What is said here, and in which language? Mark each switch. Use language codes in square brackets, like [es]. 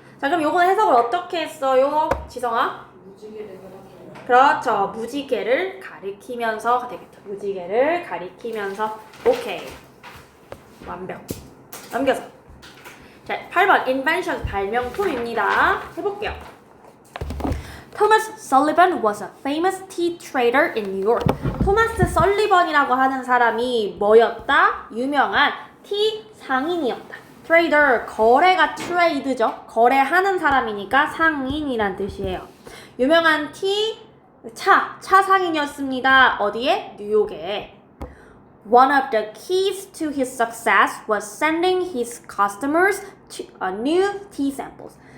[ko] 자, 그럼 요거는 해석을 어떻게 했어요? 지성아? 그렇죠. 무지개를 가리키면서 되겠죠. 무지개를 가리키면서. 오케이. 완벽. 넘겨서. 자, 8번 invention 발명품입니다. 해볼게요. [en] Thomas Sullivan was a famous tea trader in New York. [ko] 토마스 설리번이라고 하는 사람이 뭐였다? 유명한 티 상인이었다. 트레이더, 거래가 트레이드죠. 거래하는 사람이니까 상인이란 뜻이에요. 유명한 차 상인이었습니다. 어디에? 뉴욕에. [en] One of the keys to his success was sending his customers to, new tea samples.